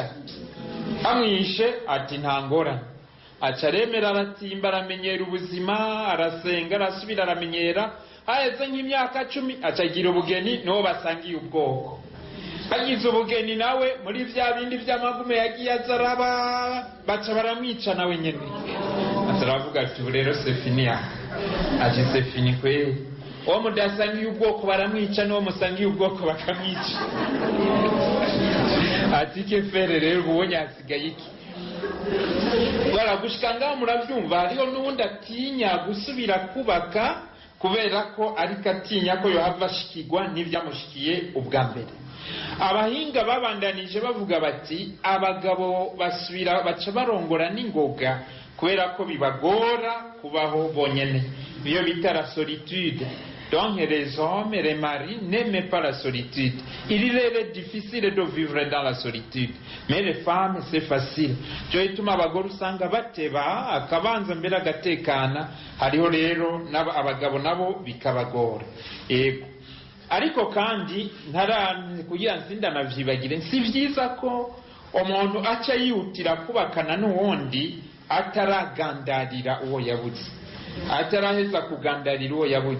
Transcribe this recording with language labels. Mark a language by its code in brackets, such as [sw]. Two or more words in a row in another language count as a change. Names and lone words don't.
[rn] Amwishe ati ntangorane. Aca remera aratimba, aramenyera ubuzima, arasenga, arasubira aramenyera. Haheze nk'imyaka 10 acagira ubugeni n'uwo basangiye ubwoko. Agize ubugeni nawe muri vya bindi vy'amagume yagiye azaraba, baca baramwica nawe nyene. Ataravuga ati rero [fr] c'est fini. [rn] Ati [fr] c'est fini [rn] kwe. Uwo mudasangiye ubwoko baramwica, n'uwo musangiye ubwoko bakamwica. Ati [fr] ke fere [rn] rero ubonye hasigaye iki? Gushika ngaho muravyumva hariho n'ubundi atinya gusubira kubaka kubera ko ariko atinya ko yohava ashikirwa n'ivyamushikiye ubwa mbere. Abahinga babandanije bavuga bati abagabo basubira baca barongora n'ingoga kubera ko bibagora kubaho bonyene, iyo bita [fr] la solitude. Donc les hommes et les maris n'aiment pas la solitude. Il est difficile de vivre dans la solitude, mais les femmes c'est facile. [rn] Cyo ituma abagore usanga bateba akabanza mbere agatekana, hariho rero abagabo nabo bikabagora. Ariko kandi kugira nzinda navyibagire, si vyiza ko umuntu aca yihutira kubakana n'uwundi ataragandarira uwo yabuze, ataraheza kugandarira uwo yabuze.